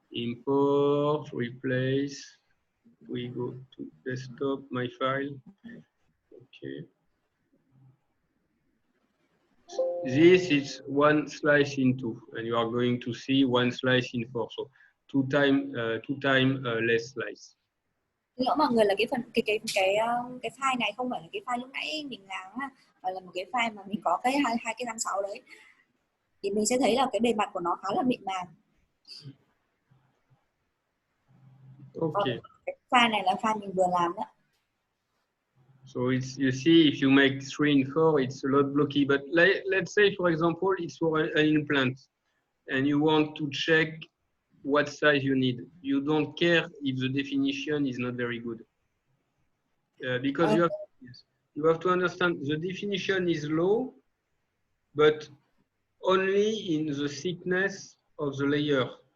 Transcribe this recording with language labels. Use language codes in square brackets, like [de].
[en] Import, replace. We go to desktop, my file. Okay. This is one slice in two, and you are going to see one slice in four. So two time less slice. [vi] Xin lỗi mọi người là cái file này không phải là cái file lúc nãy mình làm ha, mà là một cái file mà mình có cái hai cái răng 6 đấy. Thì mình sẽ thấy là cái bề mặt của nó khá là mịn màng. [en] Okay. [vi] Cái file này là file mình vừa làm đó. [en] So it's, you see, if you make 3 and 4, it's a lot blocky. But let's say, for example, it's for an implant, and you want to check what size you need. You don't care if the definition is not very good. Because you have to understand the definition is low, but only in the thickness of the layer.